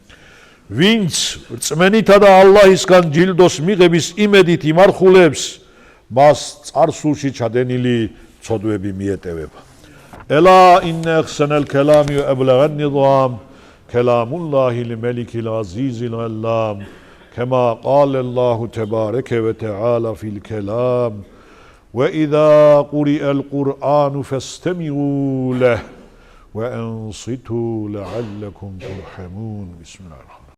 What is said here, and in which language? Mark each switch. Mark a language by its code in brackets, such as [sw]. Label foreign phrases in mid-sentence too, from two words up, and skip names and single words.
[ka] ვინც რწმენითა და ალლაჰისგან ჯილდოს მიღების იმედით იმარხულებს, მას წარსულში ჩადენილი ცოდვები მიეტევება. [ar] ألا إن أحسن الكلام وأبلغ النظام كلام الله الملك العزيز العلام كما قال الله تبارك وتعالى في الكلام وإذا قرئ القرآن فاستمعوا له وأنصتوا لعلكم ترحمون بسم الله الرحمن الرحيم